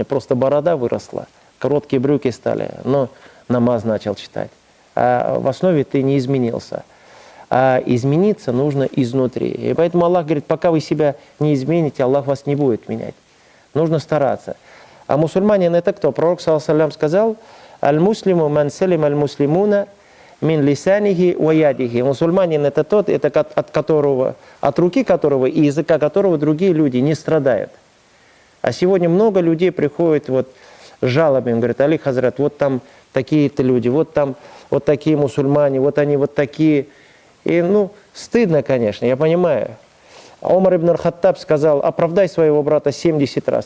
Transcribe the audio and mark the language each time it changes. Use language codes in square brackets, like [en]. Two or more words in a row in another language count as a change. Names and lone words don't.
[ru] Просто борода выросла, короткие брюки стали, но намаз начал читать. А в основе ты не изменился. А измениться нужно изнутри. И поэтому Аллах говорит, пока вы себя не измените, Аллах вас не будет менять. Нужно стараться. А мусульманин это кто? Пророк, [ar] صلى الله عليه وسلم, сказал, «المسلم من سلم المسلمون من لسانه ويده. [ru] Мусульманин это тот, это от руки которого и языка которого другие люди не страдают. А сегодня много людей приходят вот с жалобами, говорят: Али Хазрат, вот там такие-то люди, вот там вот такие мусульмане, вот они вот такие. И ну, стыдно, конечно, я понимаю. Омар ибн ар-Хаттаб сказал: оправдай своего брата 70 раз.